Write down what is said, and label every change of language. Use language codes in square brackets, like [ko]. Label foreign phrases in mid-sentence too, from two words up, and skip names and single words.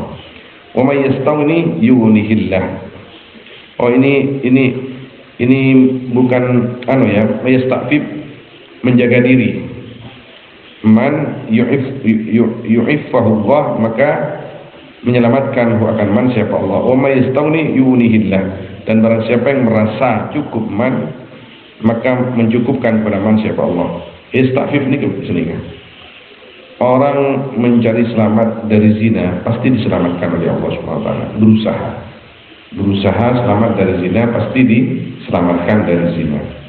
[ar] ومن يستغن يغنه الله. [id] Oh ini bukan yasta'fif menjaga diri. [ar] من يعفه الله [id] maka menyelamatkan akan man siapa Allah. [ar] ومن يستغن يغنه الله. [id] Dan barang siapa yang merasa cukup man maka mencukupkan kepada man siapa Allah. Ista'fif ini kesenangan. Orang mencari selamat dari zina pasti diselamatkan oleh Allah Subhanahu wa taala. Berusaha selamat dari zina pasti diselamatkan dari zina.